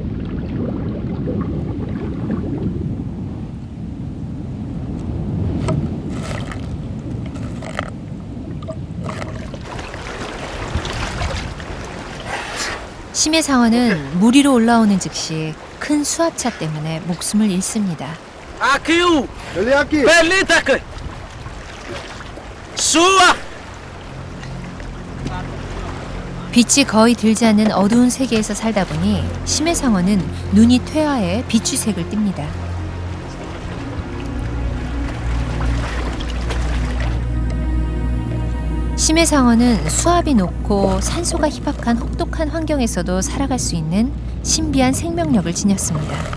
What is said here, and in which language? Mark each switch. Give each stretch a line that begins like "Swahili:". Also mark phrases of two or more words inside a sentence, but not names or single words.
Korean: 심해상어는 물 위로 올라오는 즉시 큰 수압차 때문에 목숨을 잃습니다.
Portuguese: Aqui o Ele é aqui. Pelitaca. Sua.
Korean: 빛이 거의 들지 않는 어두운 세계에서 살다 보니 심해상어는 눈이 퇴화해 비추색을 띱니다. 심해상어는 수압이 높고 산소가 희박한 혹독한 환경에서도 살아갈 수 있는 신비한 생명력을 지녔습니다.